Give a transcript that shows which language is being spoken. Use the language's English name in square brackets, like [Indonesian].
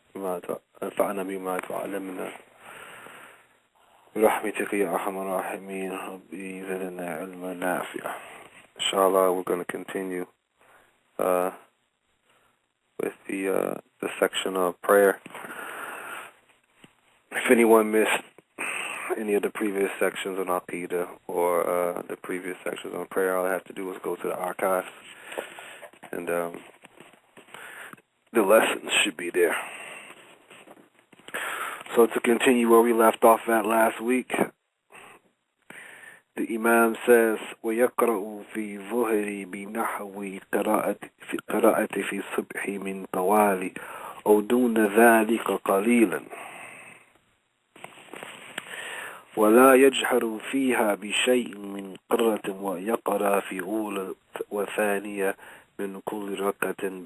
[Arabic] انفعنا بما تعلمنا برحمتك يا أرحم الراحمين ربي زدنا علما نافعا. [English] Inshallah, we're going to continue with the section of prayer. If anyone missed any of the previous sections on Aqidah or the previous sections on prayer, all I have to do is go to the archives, and the lessons should be there. So to continue where we left off at last week, the Imam says, [Arabic] وَيَقْرَأُ فِي ظُهْرِ بِنَحْوِ قِرَاءَةِ فِي الصُّبْحِ مِنْ طَوَالِ أَوْ دُونَ ذَلِكَ قَلِيلًا وَلَا يَجْهَرُ فِيهَا بِشَيْءٍ مِنْ قِرَّةٍ وَيَقْرَأ فِي أولى وثانية من كل ركعة